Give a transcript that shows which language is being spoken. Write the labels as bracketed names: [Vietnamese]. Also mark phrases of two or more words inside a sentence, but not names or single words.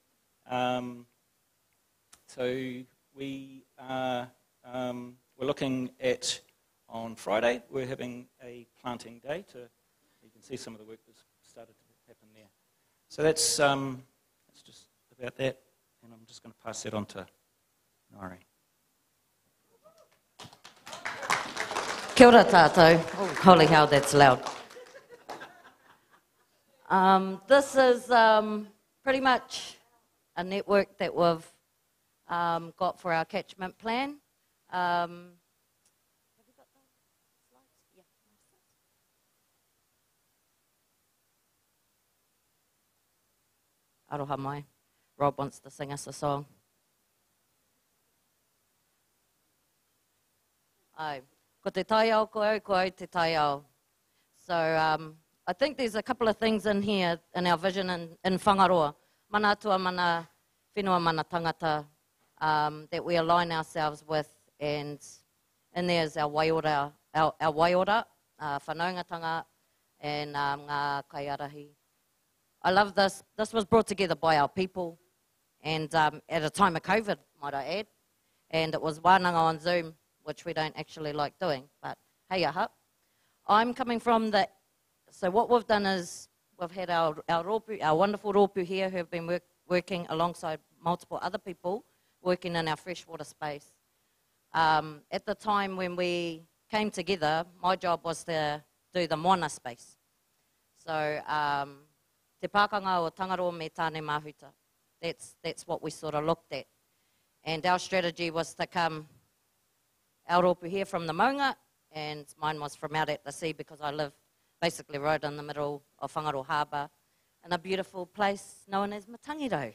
[English] So we are we're looking at, on Friday, we're having a planting day. You can see some of the work that's started to happen there. So that's just about that, and I'm just going to pass that on to Nari. [Māori] Kia ora tātou. [English] Oh, holy hell, that's loud. This is pretty much a network that we've got for our catchment plan. Have you got the slides? Yeah. [Māori] Aroha mai. [English] Rob wants to sing us a song. Ai. [Māori] Ko te taiao ko te taiao. [English] So I think there's a couple of things in here in our vision in Whangaroa. [Māori] Mana atua, mana whenua, mana tangata [English] that we align ourselves with, and there's our Waiora, our Waiora, whanaungatanga, and [Māori] ngā kaiarahi. [English] I love this. This was brought together by our people, and at a time of COVID, might I add, and it was Wānanga on Zoom. which we don't actually like doing. But hey, aha. I'm coming from the, so what we've done is we've had our wonderful rōpū here who have been working alongside multiple other people working in our freshwater space. At the time when we came together, my job was to do the moana space. So, [Māori] te pākanga o Tangaroa me tāne mahuta. [English] That's what we sort of looked at. And our strategy was to come our rōpū here from the maunga, and mine was from out at the sea because I live basically right in the middle of Whangaroa Harbour in a beautiful place known as Matangirau.